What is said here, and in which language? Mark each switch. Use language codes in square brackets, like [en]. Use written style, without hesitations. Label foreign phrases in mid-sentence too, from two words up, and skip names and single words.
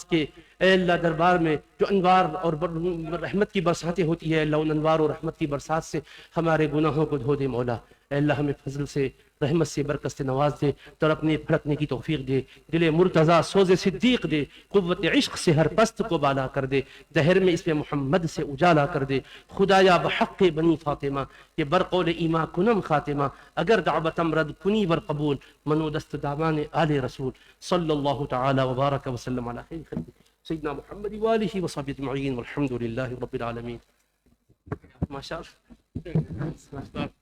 [ur] کے اے اللہ دربار میں جو انوار اور رحمت کی برساتیں ہوتی ہے، اللہ ان انوار اور رحمت کی برسات سے ہمارے گناہوں کو دھو دے مولا، اے اللہ ہمیں فضل سے، رحمت سے، برکت سے نواز دے، تڑپنے پھڑکنے کی توفیق دے، دل مرتضی سوز صدیق دے، قوت عشق سے ہر پست کو بالا کر دے، دہر میں اسم محمد سے اجالا کر دے، [fa] خدایا بحق بنی فاطمہ یہ برقول ایما کنم خاتمہ، اگر دعوتم رد کنی ور قبول، منو دست دامان آل رسول، [ar] صلی اللہ تعالی وبارک وسلم علی خیر خلق سیدنا محمد وآلہ وصحبہ اجمعین والحمد للہ رب العالمین۔ ماشاء اللہ۔